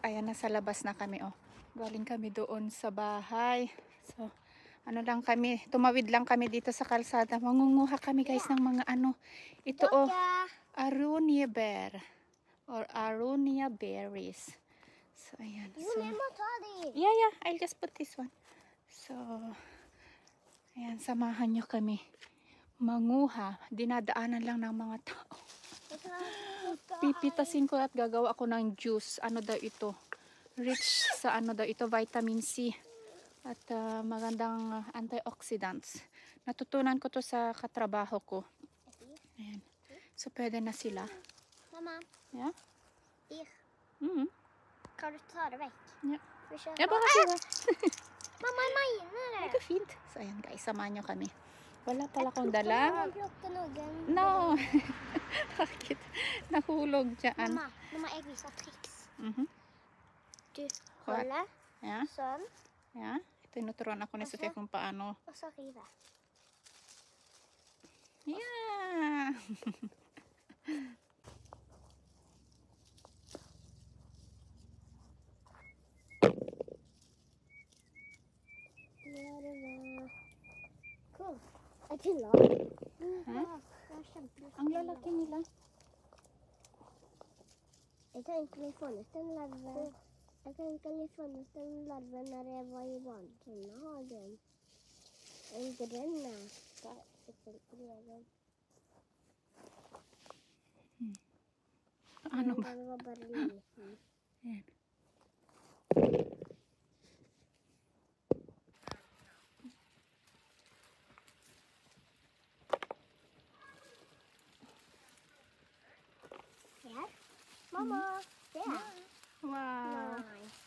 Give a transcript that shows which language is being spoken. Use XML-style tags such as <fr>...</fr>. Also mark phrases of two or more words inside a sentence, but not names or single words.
<tl>Ayan, nasa labas na kami. Oh. Galing kami doon sa bahay. So, ano lang kami, tumawid lang kami dito sa kalsada. Mangunguha kami guys ng mga ano. Ito oh,</tl> <en>aronia bear. Or aronia berries.</en> <tl>So, ayan.</tl> <en>So, yeah, I'll just put this one.</en> <tl>So, ayan, samahan nyo kami manguha. Dinadaanan lang ng mga tao. Pipitasin ko at gagawa ako ng juice. Ano daw ito? Rich sa ano daw ito? Vitamin C. At magandang antioxidants. Natutunan ko to sa katrabaho ko. Ayan. So, pwede na sila.</tl> <sv>Mamma. Ja? Kan du ta det väck? Ja. Vi kör Ja, på. bara prova. Mamma, är majorna Mega fint. Så,</sv> <tl>ayan guys, samahan nyo kami. Wala pala akong dala.</tl> <en>No.</en> <tl>No! Bakit? Nahulog dyan.</tl> <sv>Mamma, jag visar tricks. Du</sv> <en>What?</en> <sv>håller Ja, sån ja.</sv> <tl>Tinuturuan ako ni Sofia kung paano.</tl> <sv>och så riva.</sv> <en>Yeah!</en> <sv>Ja, det var cool. Jag gillar.</sv> <tl>Ang lalaki nila.</tl> <sv>Jag tänkte vi får nästan larver. Jag tänkte vi får nästan larver när jag var i barnhagen. En gröna.</sv> <tl>Ano ba?</tl> <sv>Det var bara lite.</sv> <tl>Ayan.</tl> <sv>Här. Mamma, där.</sv> <en>Wow!</en> <sv>Nej.</sv>